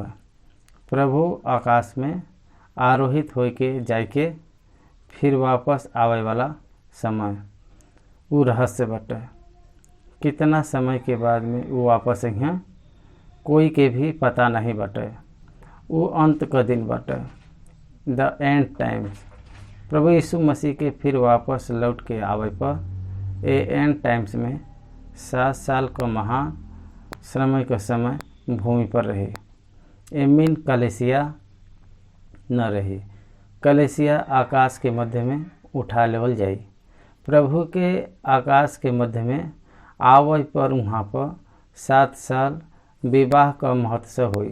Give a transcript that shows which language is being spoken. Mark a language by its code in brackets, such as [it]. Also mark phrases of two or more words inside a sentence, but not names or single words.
[bho] प्रभु आकाश में आरोहित होई के जाए के फिर वापस आवे वाला समय वो रहस्य बाटे। कितना समय के बाद में वो वापस यहाँ कोई के भी पता नहीं बाटे। वो अंत का दिन बाटे, [en] The End Times. [bho] प्रभु यीशु मसीह के फिर वापस लौट के आवे पर ए [en] end times [bho] में 7 साल का महान समय का समय भूमि पर रहे। एमीन कलेसिया न रही। कलेसिया आकाश के मध्य में उठा लेवल जाई। प्रभु के आकाश के मध्य में आवे पर वहाँ पर 7 साल विवाह का महोत्सव हुई।